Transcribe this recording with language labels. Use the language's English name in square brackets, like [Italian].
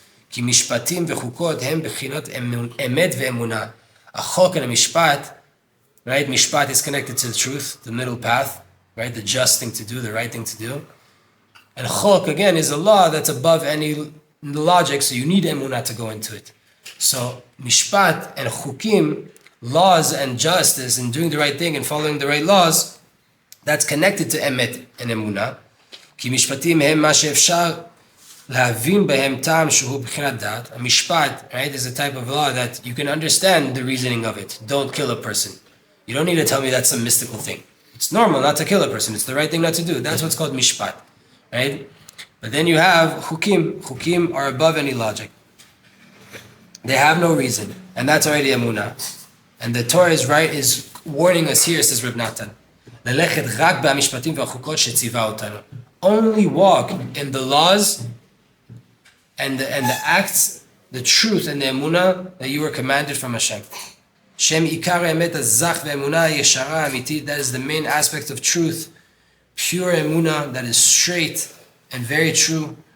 [Hebrew] כי משפטים וחוקות הם בחינות אמת ואמונה. [English] החוק and a mishpat, right? Mishpat is connected to the truth, the middle path, right? The just thing to do, the right thing to do. And chok, again, is a law that's above any logic, so you need emunah to go into it. So mishpat and chukim, laws and justice and doing the right thing and following the right laws, that's connected to emet and emunah. [Hebrew] כי משפטים הם מה שאפשר להבין בהם טעם שהוא בחינת דעת. [English] A mishpat, right, is a type of law that you can understand the reasoning of it. Don't kill a person. You don't need to tell me that's some mystical thing. It's normal not to kill a person. It's the right thing not to do. That's what's called mishpat, right? But then you have chukim. Chukim are above any logic. They have no reason, and that's already emunah. And the Torah is warning us here, says Reb Natan. [Hebrew] ללכת רק במשפטים והחוקות שציווה אותנו. [English] Only walk in the laws and the acts, the truth and the emunah that you were commanded from Hashem. [Hebrew] Shem ikar emet azach ve'emunah yeshara amitid. [English] That is the main aspect of truth, pure emunah that is straight and very true.